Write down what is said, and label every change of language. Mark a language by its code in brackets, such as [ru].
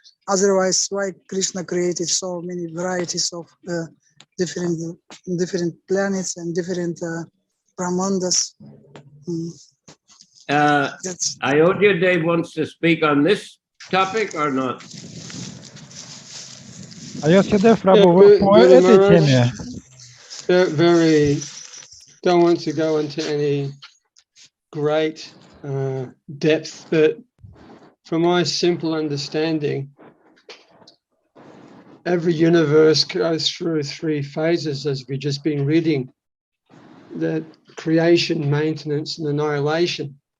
[en] Otherwise, why Krishna created so many varieties of different planets and different Brahmandas. Ayodhya Dev wants to speak on this topic or not? [ru] Ayodhya Dev Prabhu, вы по этой теме? [en] Very don't want to go into any great depth, but from my simple understanding, every universe goes through 3 phases, as we've just been reading: the creation, maintenance, and annihilation.